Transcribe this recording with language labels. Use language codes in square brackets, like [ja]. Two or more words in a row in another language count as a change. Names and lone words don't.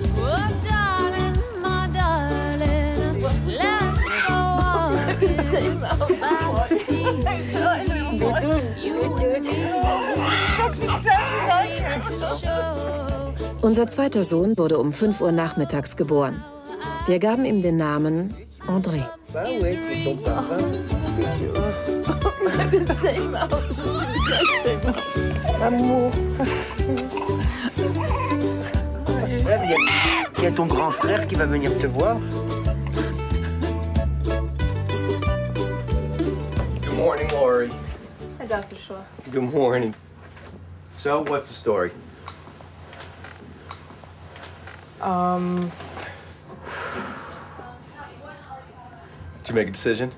[de] Unser zweiter Sohn wurde um 5 Uhr nachmittags geboren. Wir gaben ihm den Namen André. [fr] Il y a ton grand frère qui va venir te voir. [en] Good morning, Lori. Hi, Dr. Shaw. Good morning. So, what's the story? Did you make a decision?